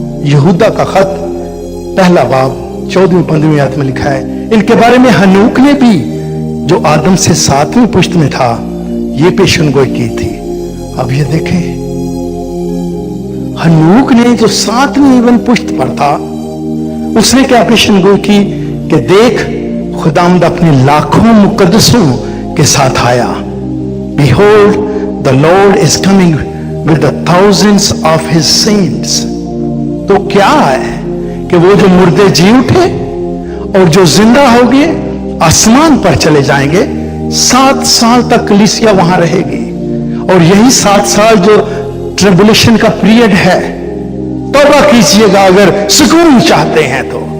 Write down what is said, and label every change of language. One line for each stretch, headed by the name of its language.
Hindi: यहूदा का खत पहला बाब 14-15 आयत में लिखा है, इनके बारे में हनूक ने भी जो आदम से 7वीं पुश्त में था ये पेशनगोई की थी। अब ये देखें, हनूक ने जो 7वीं इवन पुश्त पर था, उसने क्या पेशनगोई की कि देख खुदावंद अपने लाखों मुकद्दसों के साथ आया।
English: Behold, the Lord is coming with the thousands of his saints।
Hindi: तो क्या है कि वो जो मुर्दे जी उठे और जो जिंदा हो गए आसमान पर चले जाएंगे। 7 साल तक कलीसिया वहां रहेगी, और यही 7 साल जो ट्रिबुलेशन का पीरियड है, तौबा कीजिएगा अगर सुकून चाहते हैं तो।